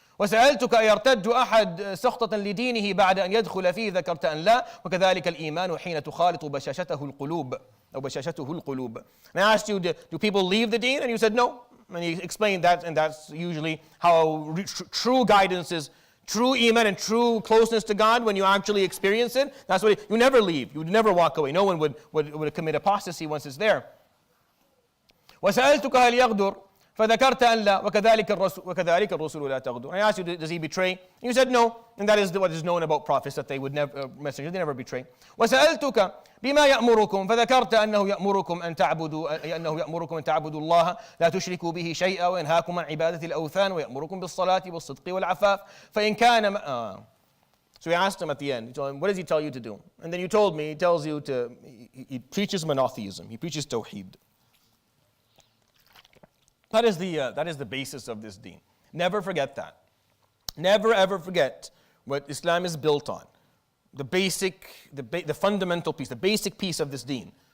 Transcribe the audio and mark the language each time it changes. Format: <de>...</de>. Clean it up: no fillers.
<ar>وسألتك أيرتد أحد سخطة لدينه بعد أن يدخل فيه ذكرت أن لا وكذلك الإيمان حين تخالط بشاشته القلوب أو بشاشته القلوب.</ar> <en>And I asked you, do people leave the deen? And you said no. And he explained that, and that's usually how true guidance is, true iman and true closeness to God when you actually experience it. That's what you never leave. You would never walk away. No one would commit apostasy once it's there.</en> <ar>وسألتك هل يغدر فذكرت أن لا وكذلك الرسول لا تغدر.</ar> <en>I asked you, does he betray? You said no, and that is what is known about prophets, that they would never, messengers, they never betray.</en> <ar>وسألتك بما يأمركم فذكرت أنه يأمركم أن تعبدوا الله لا تشركوا به شيئا وينهاكم عن عبادة الأوثان ويأمركم بالصلاة والصدق والعفاف فإن كان</ar> <en>So we asked him at the end, what does he tell you to do? And then you told me, he preaches monotheism, he preaches tawheed. That is the basis of this deen. Never forget that. Never ever forget what Islam is built on. The fundamental piece, the basic piece of this deen.</en>